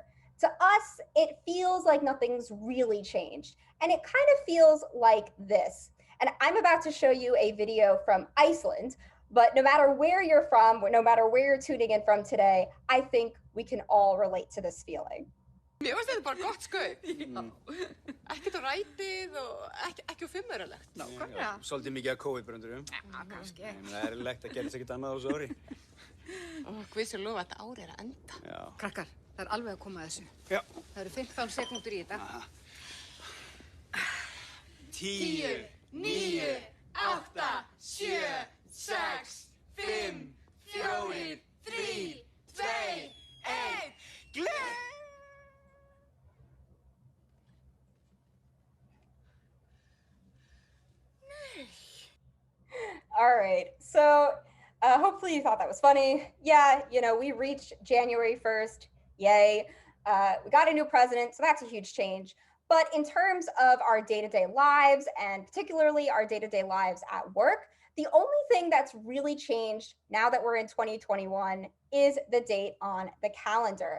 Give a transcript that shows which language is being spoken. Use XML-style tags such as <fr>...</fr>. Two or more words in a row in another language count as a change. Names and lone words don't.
<en>To us, it feels like nothing's really changed. And it kind of feels like this. And I'm about to show you a video from Iceland, but no matter where you're from, no matter where you're tuning in from today, I think we can all relate to this feeling.</en> <is>Mér finnst þetta bara gott skaup. Ekkert á rætið og ekki á fimmuralegt. Nákvæmlega. Svolítið mikið af COVID-bröndurum. Já, kannski. Það er eðlilegt að gerist ekkert annað á þessu ári. Guð sé lofa að þetta ári að enda. Já. Krakkar, það alveg að koma að þessu. Já. Það eru 15 sekúndur í þetta. 10, 9, 8, 7, 6, 5, 4, 3, 2, 1. Gleð!</is> <en>All right. So hopefully you thought that was funny. Yeah, we reached January 1st. Yay. We got a new president, so that's a huge change. But in terms of our day-to-day lives, and particularly our day-to-day lives at work, the only thing that's really changed now that we're in 2021 is the date on the calendar.</en>